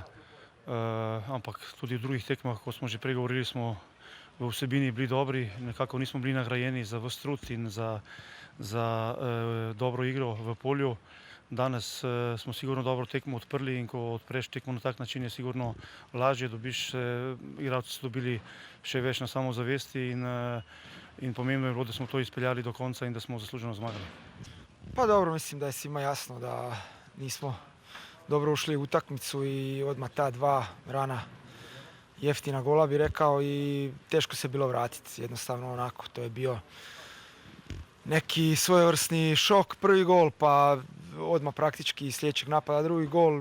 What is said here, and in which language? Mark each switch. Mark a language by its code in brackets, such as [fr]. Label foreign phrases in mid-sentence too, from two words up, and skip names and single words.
[sl] Ampak tudi v drugih tekmah, kot smo že prej govorili, smo v vsebini bili dobri, nekako nismo bili nagrajeni za ves trud in za dobro igro v polju. Danes smo sigurno dobro tekmo odprli in ko odpreš tekmo na tak način, je sigurno lažje, igralci so dobili še več na samozavesti in pomembno je bilo, da smo to izpeljali do konca in da smo zasluženo zmagali. [hr] Pa dobro, mislim da je svima jasno da nismo dobro ušli u utakmicu i odmah ta dva rana jeftina gola bi rekao i teško se bilo vratiti. Jednostavno onako, to je bio neki svojevrsni šok, prvi gol pa odmah praktički iz sljedećeg napada drugi gol.